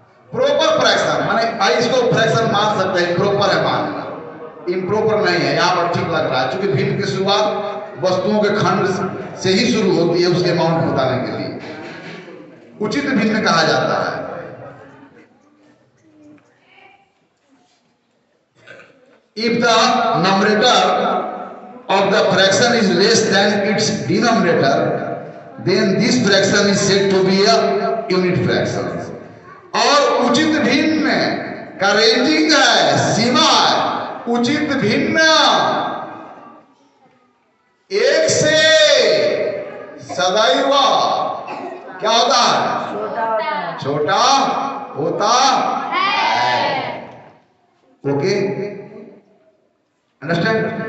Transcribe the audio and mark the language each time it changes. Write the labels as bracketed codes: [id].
[hi] Proper fraction माने इसको fraction मान सकते हैं, प्रॉपर है मानना, इम्प्रॉपर नहीं है। यहाँ पर ठीक लग रहा है क्योंकि भिन्न की शुरुआत वस्तुओं के खंड से ही शुरू होती है, उसके अमाउंट बताने के लिए उचित भिन्न कहा जाता है। [en] If the numerator of the fraction is less than its denominator, then this fraction is said to be a unit fraction. [hi] और उचित भिन्न का रेंजिंग है, सीमा है। उचित भिन्न एक से सदैव क्या होता है? छोटा होता है। Okay, [en] Understand?